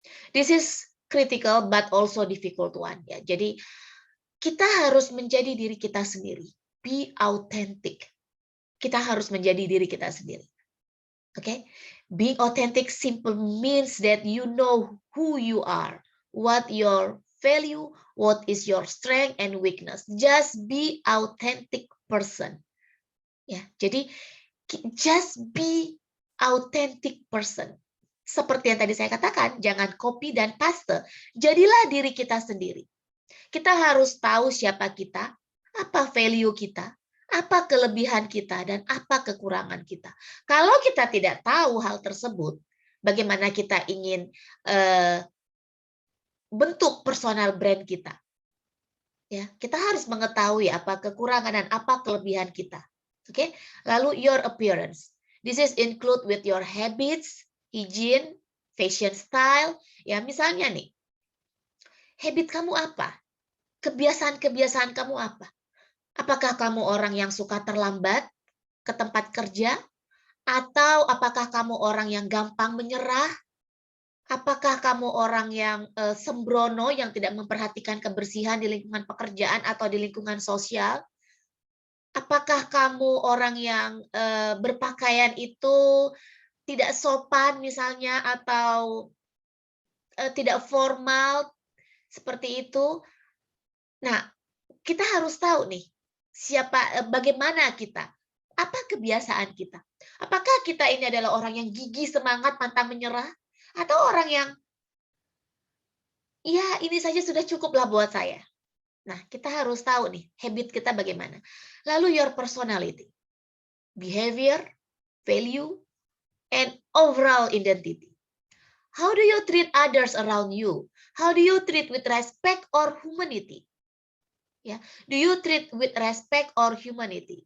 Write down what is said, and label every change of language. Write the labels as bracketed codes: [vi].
[en] This is critical but also difficult one, [id] ya. Jadi kita harus menjadi diri kita sendiri. [en] Be authentic. [id] Kita harus menjadi diri kita sendiri. Oke? [en] Being authentic simple means that you know who you are, what your value, what is your strength and weakness. Just be authentic person. [id] Ya, jadi [en] just be authentic person. [id] Seperti yang tadi saya katakan, jangan copy dan paste. Jadilah diri kita sendiri. Kita harus tahu siapa kita, apa value kita, apa kelebihan kita, dan apa kekurangan kita. Kalau kita tidak tahu hal tersebut, bagaimana kita ingin bentuk personal brand kita? Ya, kita harus mengetahui apa kekurangan dan apa kelebihan kita. Oke, lalu [en] your appearance. This is include with your habits, hygiene, fashion style. [id] Ya, misalnya nih, habit kamu apa? Kebiasaan-kebiasaan kamu apa? Apakah kamu orang yang suka terlambat ke tempat kerja? Atau apakah kamu orang yang gampang menyerah? Apakah kamu orang yang sembrono, yang tidak memperhatikan kebersihan di lingkungan pekerjaan atau di lingkungan sosial? Apakah kamu orang yang berpakaian itu tidak sopan misalnya, atau tidak formal seperti itu? Nah, kita harus tahu nih, bagaimana kita, apa kebiasaan kita. Apakah kita ini adalah orang yang gigih, semangat, pantang menyerah, atau orang yang ya ini saja sudah cukuplah buat saya. Nah, kita harus tahu nih, habit kita bagaimana. Lalu [en] your personality, behavior, value, and overall identity. How do you treat others around you? How do you treat with respect or humanity? [id] Ya, [en] do you treat with respect or humanity?